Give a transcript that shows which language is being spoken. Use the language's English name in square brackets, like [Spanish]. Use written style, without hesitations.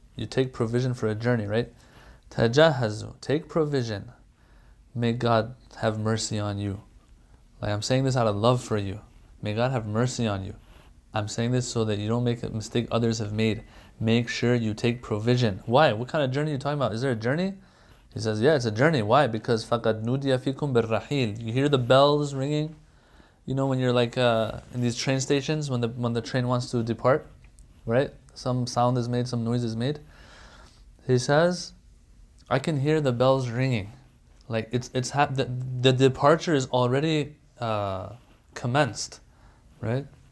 [English] You take provision for a journey, right? Tajahazu, take provision. May God have mercy on you. Like, I'm saying this out of love for you. May God have mercy on you. I'm saying this so that you don't make a mistake others have made. Make sure you take provision. Why? What kind of journey are you talking about? Is there a journey? He says, yeah, it's a journey. Why? [Arabic] Because فَقَدْ نُودِيَ فِيكُمْ بِالرَّحِيلِ. [English] You hear the bells ringing? You know, when you're like in these train stations, when the train wants to depart, right? Some sound is made, some noise is made. He says, I can hear the bells ringing. Like the departure is already commenced, right?